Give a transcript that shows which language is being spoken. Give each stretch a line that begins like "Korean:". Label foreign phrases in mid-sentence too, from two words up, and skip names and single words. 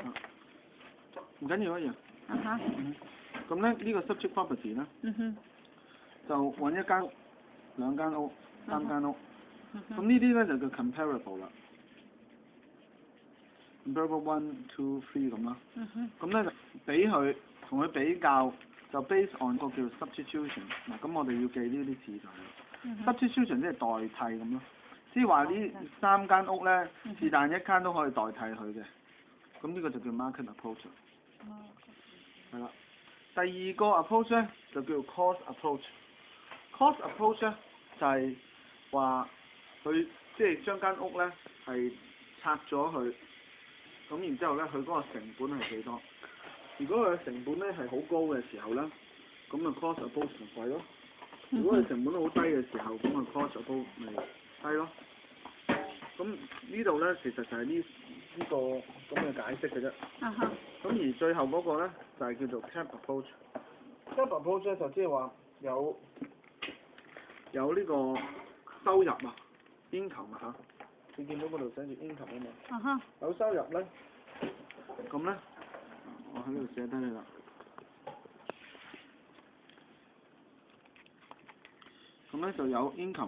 Cantonese: 唔緊要一樣。咁咧呢個
English: subject property
Cantonese: 咧，就揾一間屋、兩間屋、三間屋。咁呢啲咧就叫 comparable 啦。comparable 1、2、3咁啦。咁咧就俾佢同佢比較，就
English: based on
Cantonese: 個叫 substitution。嗱，咁我哋要記呢啲字就係 substitution 即係代替咁咯。即係話呢三間屋咧，是但一間都可以代替佢嘅。咁呢個就叫
English: market approach。
Cantonese: 係啦。第二個 approach 咧就叫
English: cost approach。 cost approach
Cantonese: 咧就係話佢即係將間屋咧係拆咗佢，咁然之後咧佢嗰個成本係幾多？如果佢嘅成本咧係好高嘅時候咧，咁啊
English: cost approach
Cantonese: 咪貴咯。如果佢成本好低嘅時候，咁啊
English: cost approach
Cantonese: 咪低咯。咁呢度咧其實就係呢個咁嘅解釋嘅啫。咁而最後嗰個咧就係叫做
English: cap approach。 cap approach
Cantonese: 咧就即係話有呢個收入啊 ，income 啊嚇，你見到嗰度寫住 income 啊嘛。有收入咧，咁咧我喺呢度寫低你啦。咁咧就有 income。